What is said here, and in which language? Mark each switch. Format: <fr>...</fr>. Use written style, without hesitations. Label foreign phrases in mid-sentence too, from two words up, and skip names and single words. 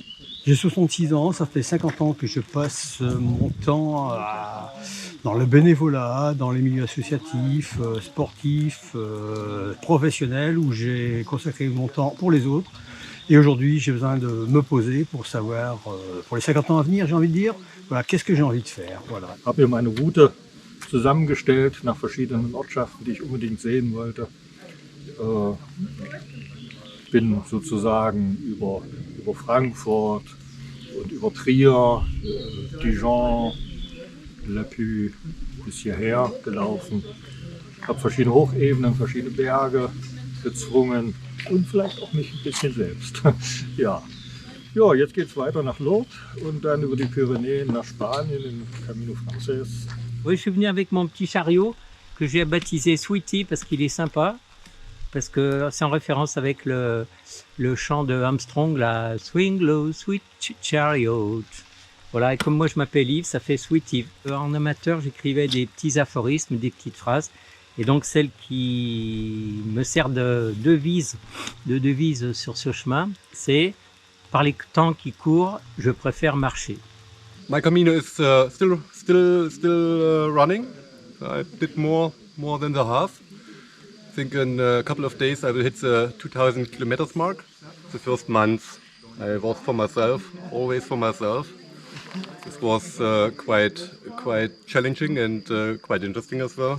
<fr>J'ai 66 ans, ça fait 50 ans que je passe mon temps dans le bénévolat, dans les milieux associatifs, sportifs, professionnels, où j'ai consacré mon temps pour les autres. Et aujourd'hui, j'ai besoin de me poser pour savoir, pour les 50 ans à venir, j'ai envie de dire, voilà, qu'est-ce que j'ai envie de faire. Voilà.</fr> <de>Ich habe mir meine Route zusammengestellt nach verschiedenen Ortschaften, die ich unbedingt sehen wollte. Bin sozusagen über Frankfurt und über Trier, Dijon, Le Puy bis hierher gelaufen. Habe verschiedene Hochebenen, verschiedene Berge gezwungen und vielleicht auch mich ein bisschen selbst. Ja, jetzt geht es weiter nach Lourdes und dann über die Pyrénées nach Spanien, in Camino Frances.</de> <fr>Oui, je suis venu avec mon petit chariot que j'ai baptisé Sweetie parce qu'il est sympa. Parce que c'est en référence avec le chant de Armstrong, la Swing Low, Sweet Chariot. Voilà, et comme moi je m'appelle Yves, ça fait Sweetie. En amateur, j'écrivais des petits aphorismes, des petites phrases. Et donc celle qui me sert de devise sur ce chemin, c'est « Par les temps qui courent, je préfère marcher ».</fr> <en>My Camino is still running. I did more than the half. I think in a couple of days I will hit the 2,000 kilometers mark. The first month I was for myself, always for myself. This was quite challenging and quite interesting as well.</en>